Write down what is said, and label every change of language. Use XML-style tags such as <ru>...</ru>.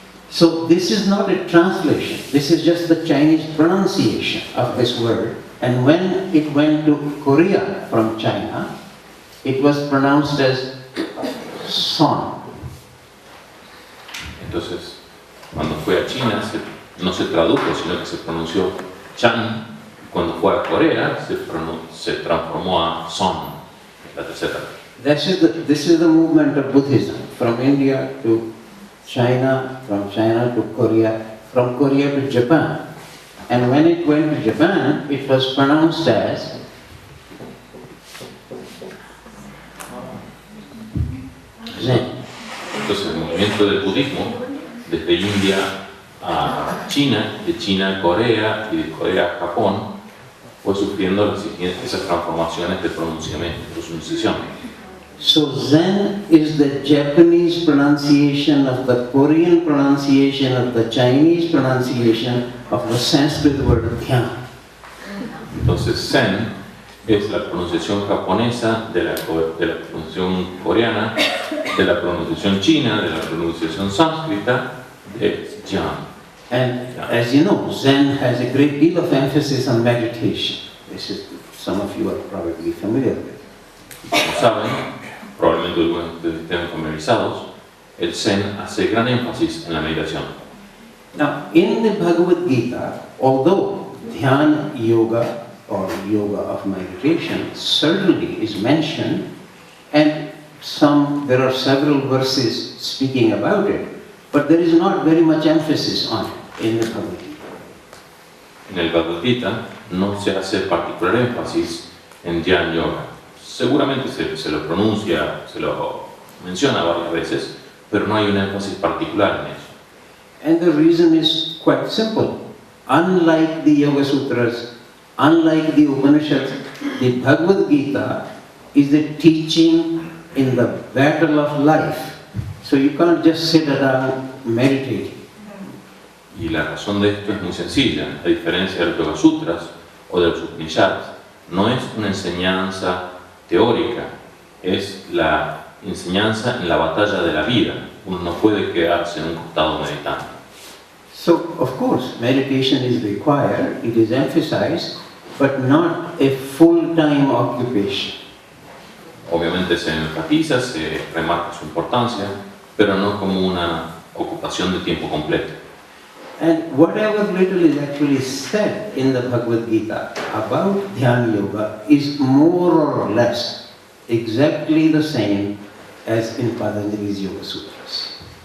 <en>So this is not a translation. This is just the Chinese pronunciation of this word. And when it went to Korea from China, it was pronounced as son.</en> <es>Entonces, cuando fue a China, no se tradujo, sino que se pronunció Chan. Cuando fue a Corea, se transformó a Son, la tercera.</es> <en>This is the movement of Buddhism from India to China, from China to Korea, from Korea to Japan. And when it went to Japan, it was pronounced as Zen.</en> <es>Entonces, el movimiento del budismo, desde India a China, de China a Corea y de Corea a Japón, fue sufriendo esas transformaciones de pronunciación.</es> <en>So Zen is the Japanese pronunciation of the Korean pronunciation of the Chinese pronunciation of the Sanskrit word Dhyana.</en> <es>Entonces Zen es la pronunciación japonesa de la pronunciación coreana, de la pronunciación china, de la pronunciación sánscrita de Dhyan.</es> <en>And as you know, Zen has a great deal of emphasis on meditation. This is, some of you are probably familiar with.</en> <es>Como saben, probablemente algunos de ustedes estén familiarizados, el Zen hace gran énfasis en la meditación.</es> <en>Now, in the Bhagavad Gita, although Dhyana Yoga or yoga of meditation certainly is mentioned, and there are several verses speaking about it, but there is not very much emphasis on it in the Bhagavad Gita.</en> <es>En el Bhagavad Gita no se hace particular énfasis en Dhyana Yoga. Seguramente se lo pronuncia, se lo menciona varias veces, pero no hay un énfasis particular en eso.</es> <en>And the reason is quite simple. Unlike the Yoga Sutras, unlike the Upanishads, the Bhagavad Gita is the teaching in the battle of life. So you can't just sit around meditating.</en> <es>Y la razón de esto es muy sencilla. A diferencia de los Yoga Sutras o de los Upanishads, no es una enseñanza teórica, es la enseñanza en la batalla de la vida. Uno no puede quedarse en un costado meditando.</es> <en>So, of course, meditation is required, it is emphasized, but not a full-time occupation.</en> <es>Obviamente se enfatiza, se remarca su importancia, pero no como una ocupación de tiempo completo.</es> <en>And whatever little is actually said in the Bhagavad Gita about Dhyana Yoga is more or less exactly the same as in Patanjali's Yoga Sutras.</en>